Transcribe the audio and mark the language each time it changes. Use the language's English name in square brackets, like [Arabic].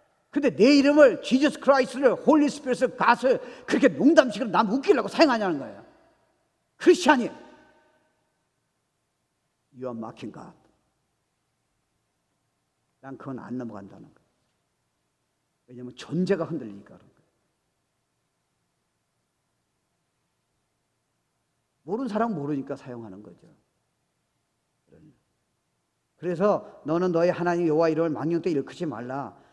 [Korean] 근데 내 이름을 지저스 크라이스트를 홀리 스피릿을 갓을 그렇게 농담식으로 남 웃기려고 사용하냐는 거예요. 크리스찬이 [English] You are mocking God. [Korean] 난 그건 안 넘어간다는 거예요. 왜냐하면 존재가 흔들리니까 그런 거예요. 모르는 사람은 모르니까 사용하는 거죠. 그래서 너는 너희 하나님 여호와 이름을 망령때 일컫지 말라.